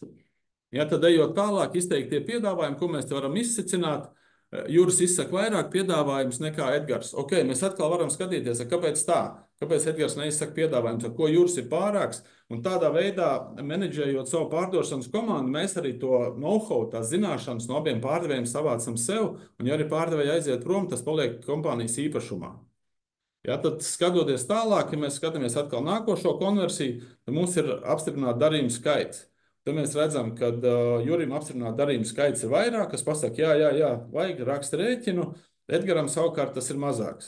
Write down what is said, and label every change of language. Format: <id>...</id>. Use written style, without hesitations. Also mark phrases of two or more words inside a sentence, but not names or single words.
<lv>Ja, tad ejot tālāk, izteiktie piedāvājumi, ko mēs te varam izsecināt, Juris izsaka vairāk piedāvājumus nekā Edgars. Mēs atkal varam skatīties, kāpēc tā. Kāpēc Edgars neizsaka piedāvājums, ar ko Juris ir pārāks? Un tādā veidā, menedžējot savu pārdošanas komandu, mēs arī to know-how, tās zināšanas no abiem pārdevējiem savācam sev, un ja arī pārdevēji aiziet prom, tas paliek kompānijas īpašumā. Ja, tad skatoties tālāk, ja mēs skatāmies atkal nākošo konversiju, tad mums ir apstiprināta darījuma skaits. Tad mēs redzam, ka Jurim apstiprināta darījuma skaits ir vairāk, kas pasaka, jā, vajag raksta rēķinu, Edgaram savukārt tas ir mazāks.</lv>